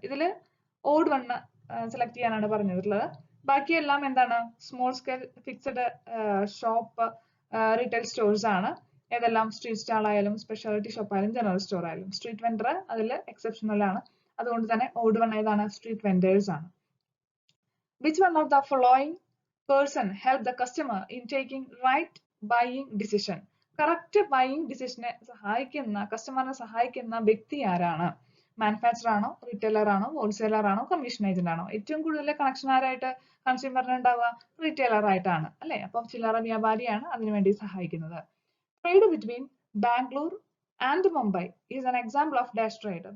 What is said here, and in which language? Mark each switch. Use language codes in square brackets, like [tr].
[ml] ഇതിൽ odd one select ചെയ്യാനാണ് പറഞ്ഞിട്ടുള്ളത്. ബാക്കിയെല്ലാം എന്താണ്? Small scale fixed shop retail stores ആണ്. ഏതെല്ലാം? സ്ട്രീറ്റ് സ്റ്റാൾ ആയാലും സ്പെഷ്യാലിറ്റി ഷോപ്പ് ആയാലും ജനറൽ സ്റ്റോർ ആയാലും. സ്ട്രീറ്റ് വെൻഡർ അതിൽ എക്സെപ്ഷണൽ ആണ്. അതുകൊണ്ട് തന്നെ ഓഡ് വൺ ഏതാണ്? സ്ട്രീറ്റ് വെൻഡേഴ്സ് ആണ്. [en] Which one of the following person help the customer in taking right buying decision? [ml] Correct buying ഡിസിഷനെ സഹായിക്കുന്ന, കസ്റ്റമറിനെ സഹായിക്കുന്ന വ്യക്തി ആരാണ്? മാനുഫാക്ചർ ആണോ, റീറ്റെയിലർ ആണോ, ഹോൾസെയിലർ ആണോ, കമ്മീഷൻ ഏജന്റ് ആണോ? ഏറ്റവും കൂടുതൽ കണക്ഷൻ ആരായിട്ട് കൺസ്യൂമറിന് ഉണ്ടാവുക? റീറ്റെയിലർ ആയിട്ടാണ് അല്ലെ. അപ്പൊ ചില്ലറ വ്യാപാരിയാണ് അതിനുവേണ്ടി സഹായിക്കുന്നത്. [en] Trade between Bangalore and Mumbai is an example of dash trade.